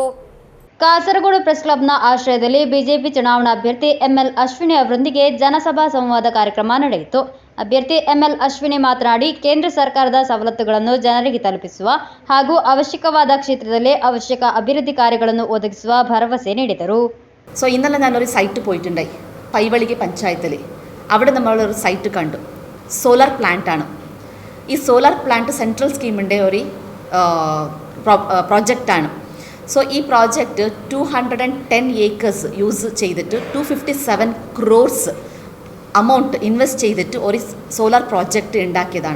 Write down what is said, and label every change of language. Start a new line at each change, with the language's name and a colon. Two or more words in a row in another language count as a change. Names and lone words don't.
Kannada: ಕಾಸರಗೋಡು
English: press clubna
Kannada: ಆಶ್ರಯದಲ್ಲಿ ಬಿಜೆಪಿ ಚುನಾವಣಾ ಅಭ್ಯರ್ಥಿ ಎಂಎಲ್ ಅಶ್ವಿನಿ ಅವರೊಂದಿಗೆ ಜನಸಭಾ ಸಂವಾದ ಕಾರ್ಯಕ್ರಮ ನಡೆಯಿತು. ಅಭ್ಯರ್ಥಿ ಎಂಎಲ್ ಅಶ್ವಿನಿ ಮಾತನಾಡಿ, ಕೇಂದ್ರ ಸರ್ಕಾರದ ಸವಲತ್ತುಗಳನ್ನು ಜನರಿಗೆ ತಲುಪಿಸುವ ಹಾಗೂ ಅವಶ್ಯಕವಾದ ಕ್ಷೇತ್ರದಲ್ಲಿ ಅವಶ್ಯಕ ಅಭಿವೃದ್ಧಿ ಕಾರ್ಯಗಳನ್ನು ಒದಗಿಸುವ ಭರವಸೆ നീടിದರು.
Malayalam: ഇന്നലെ ഞാനൊരു സൈറ്റ് പോയിട്ടുണ്ടായി, പൈവളികെ പഞ്ചായത്തിൽ. അവിടെ നമ്മളൊരു സൈറ്റ് കണ്ടു.
English: solar plant
Malayalam: ആണ്. ഈ
English: solar plant central scheminte
Malayalam: ഒരു പ്രോജക്റ്റാണ്. സോ ഈ പ്രോജക്റ്റ് 210
English: acres use
Malayalam: ചെയ്തിട്ട് 257
English: crores amount invest
Malayalam: ചെയ്തിട്ട് ഒരു
English: solar project
Malayalam: ഉണ്ടാക്കിയതാണ്.